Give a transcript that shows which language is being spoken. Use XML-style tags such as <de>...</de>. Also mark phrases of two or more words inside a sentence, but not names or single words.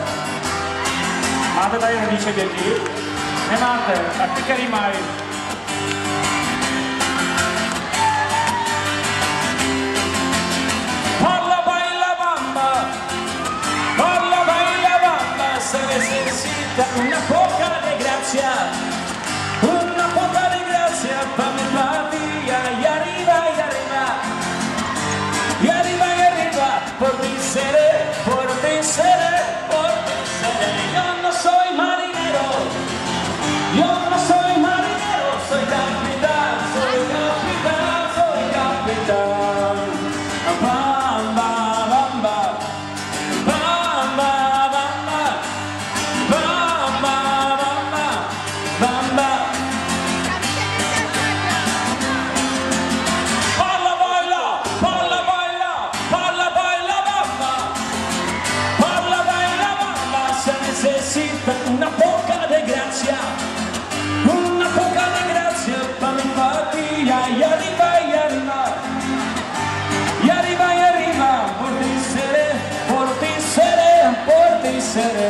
<cs>Máte tady rodiče děti? Nemáte. Tak ty, který mají.</cs> <es>Se necesita una poca de gracia para mi familia y arriba y arriba y arriba y arriba por ti seré, por ti seré, por ti seré. Yo no soy marinero, yo no soy marinero, soy capitán, soy capitán, soy capitán. Bamba, bamba, bamba, bamba. Bamba, bamba, bamba. Balla, baila, balla, baila, balla, baila, bamba. Balla, baila, bamba. Se necesita una poca de gracia para mi familia y arriba y arriba. Y arriba y arriba, por ti seré, por ti seré, por ti seré.</es>